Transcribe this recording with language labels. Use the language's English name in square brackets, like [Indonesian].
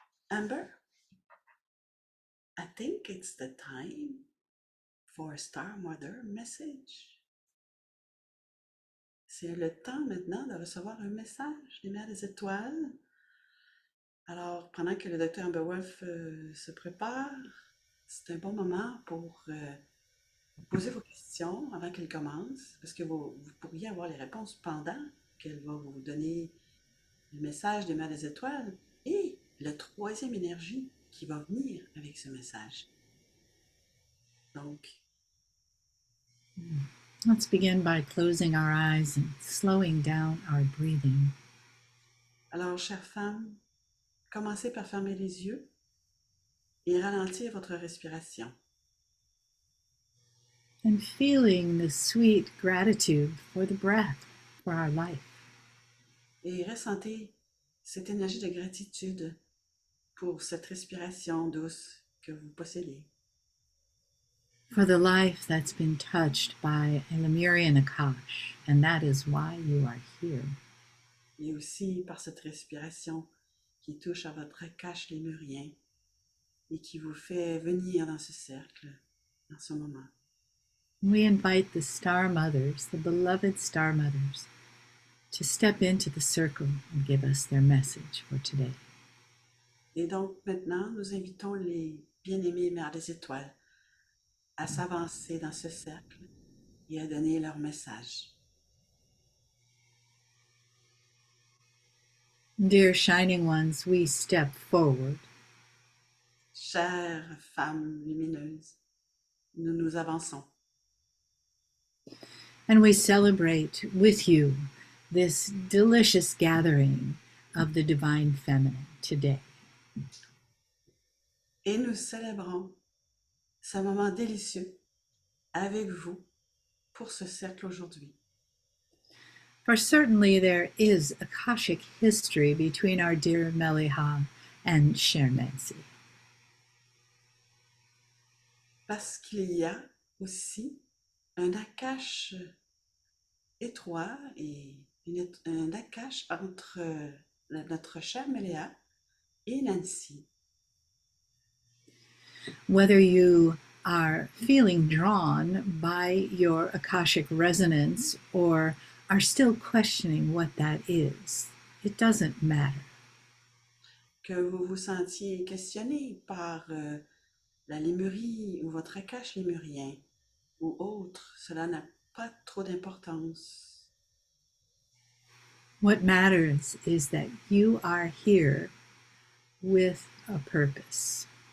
[English] Amber, I think it's the time for a Star Mother message. [French] C'est le temps maintenant de recevoir un message des Mères des Étoiles. Alors, pendant que le docteur Amber Wolf se prépare, c'est un bon moment pour poser vos questions avant qu'elle commence, parce que vous pourriez avoir les réponses pendant qu'elle va vous donner le message des Mères des Étoiles et la troisième énergie qui va venir avec ce message. Donc, [English] Let's begin by closing our eyes and slowing down our breathing. [French] alors, chère femme, commencez par fermer les yeux et ralentir votre respiration. [English] And feeling the sweet gratitude for the breath, for our life. [French] Et ressentez cette énergie de gratitude pour cette respiration douce que vous possédez. [English] For the life that's been touched by a Lemurian Akash, and that is why you are here. [French] Et aussi par cette respiration qui touche à votre cache lémurien et qui vous fait venir dans ce cercle, dans ce moment. [English] We invite the Star Mothers, the beloved Star Mothers, to step into the circle and give us their message for today. [French] Et donc maintenant, nous invitons les bien-aimées Mères des Étoiles à s'avancer dans ce cercle et à donner leur message. [English] Dear Shining Ones, we step forward. [French] Chères femmes lumineuses, nous nous avançons. [English] And we celebrate with you this delicious gathering of the Divine Feminine today. [French] Et nous célébrons ce moment délicieux avec vous pour ce cercle aujourd'hui. [English] For certainly there is Akashic history between our dear Meliha and [French] Chère [English] Nancy. [French] Parce qu'il y a aussi un Akash étroit et un Akash entre notre chère Méléa et Nancy. [English] Whether you are feeling drawn by your Akashic resonance or are still questioning what that is, it doesn't matter. [French] Que vous vous sentiez questionné par la lémurie ou votre Akash lémurien ou autre, cela n'a pas trop d'importance. [English] What matters is that you are here with a purpose.